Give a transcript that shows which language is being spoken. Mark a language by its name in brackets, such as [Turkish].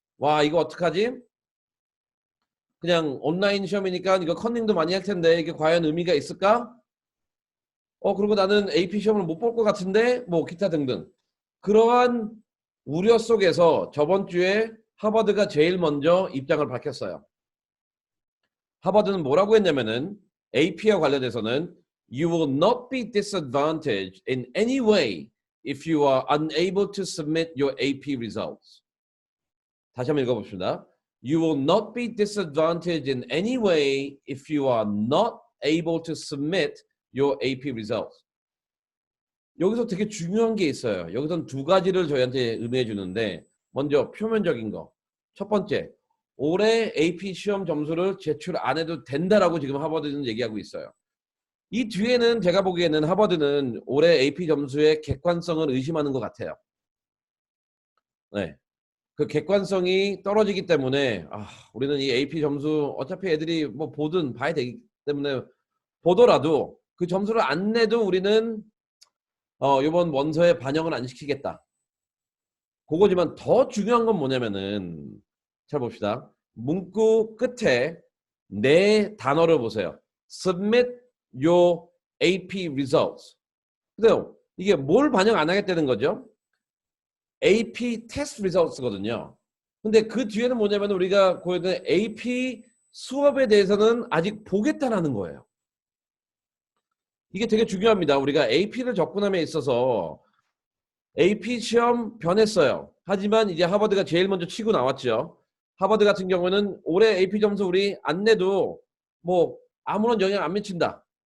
[Korean] 와, 이거 어떡하지? 그냥 온라인 시험이니까 이거 컨닝도 많이 할 텐데 이게 과연 의미가 있을까? 그리고 나는 AP 시험을 못 볼 것 같은데 뭐 기타 등등. 그러한 우려 속에서 저번 주에 하버드가 제일 먼저 입장을 밝혔어요. 하버드는 뭐라고 했냐면은 AP와 관련해서는 [English] You will not be disadvantaged in any way if you are unable to submit your AP results. [Korean] 다시 한번 읽어봅시다. [English] You will not be disadvantaged in any way if you are not able to submit your AP results. [Korean] 여기서 되게 중요한 게 있어요. 여기서는 두 가지를 저희한테 의미해 주는데, 먼저 표면적인 거. 첫 번째, 올해 AP 시험 점수를 제출 안 해도 된다라고 지금 하버드는 얘기하고 있어요. 이 뒤에는 제가 보기에는 하버드는 올해 AP 점수의 객관성을 의심하는 것 같아요. 네. 그 객관성이 떨어지기 때문에 우리는 이 AP 점수 어차피 애들이 뭐 보든 봐야 되기 때문에 보더라도 그 점수를 안 내도 우리는 이번 원서에 반영을 안 시키겠다. 그거지만 더 중요한 건 뭐냐면은 잘 봅시다. 문구 끝에 네 단어를 보세요. [English] Submit your AP results. [Korean] 그래서 이게 뭘 반영 안 하겠다는 거죠? [English] AP test results거든요. [Korean] 근데 그 뒤에는 뭐냐면 우리가 보여드린 AP 수업에 대해서는 아직 보겠다라는 거예요. 이게 되게 중요합니다. 우리가 AP를 접근함에 있어서 AP 시험 변했어요. 하지만 이제 하버드가 제일 먼저 치고 나왔죠. 하버드 같은 경우는 올해 AP 점수 우리 안 내도 뭐 아무런 영향 안 미친다.